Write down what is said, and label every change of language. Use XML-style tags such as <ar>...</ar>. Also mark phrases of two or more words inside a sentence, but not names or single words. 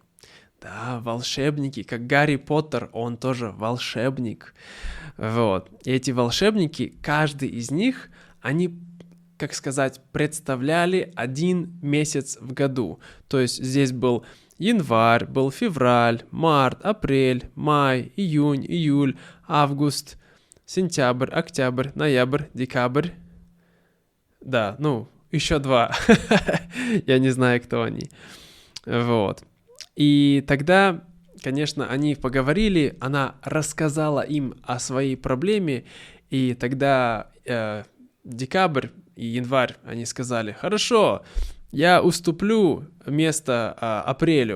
<ru>Да, волшебники, как Гарри Поттер, он тоже волшебник. Вот. И эти волшебники, каждый из них, они, как сказать, представляли один месяц в году. То есть здесь был январь, был февраль, март, апрель, май, июнь, июль, август, сентябрь, октябрь, ноябрь, декабрь. Да, ну, еще 2. Я не знаю, кто они. Вот. И тогда, конечно, они поговорили, она рассказала им о своей проблеме, и тогда декабрь и январь, они сказали: «Хорошо, я уступлю место апрелю».</ru>